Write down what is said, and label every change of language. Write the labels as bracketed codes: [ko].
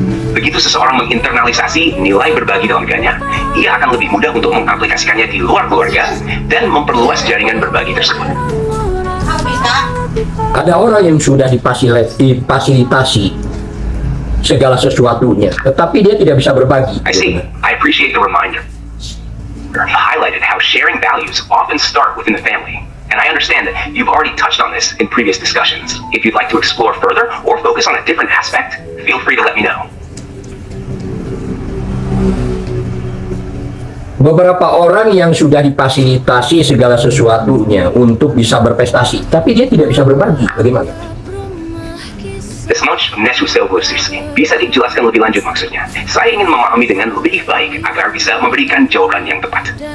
[id] Begitu seseorang menginternalisasi nilai berbagi dalam keluarganya, ia akan lebih mudah untuk mengaplikasikannya di luar keluarga dan memperluas jaringan berbagi tersebut. Ada orang yang sudah difasilitasi segala sesuatunya, tetapi dia tidak bisa berbagi. [en] I see. I appreciate the reminder. You highlighted how sharing values often start within the family. And I understand that you've already touched on this in previous discussions. If you'd like to explore further or focus on a different aspect, feel free to let me know. [id] Beberapa orang yang sudah difasilitasi segala sesuatunya untuk bisa berprestasi, tapi dia tidak bisa berbagi. Bagaimana? Desmond Nesuselvosirski. Bisa dijelaskan lebih lanjut maksudnya? Saya ingin memahami dengan lebih baik agar bisa memberikan jawaban yang tepat.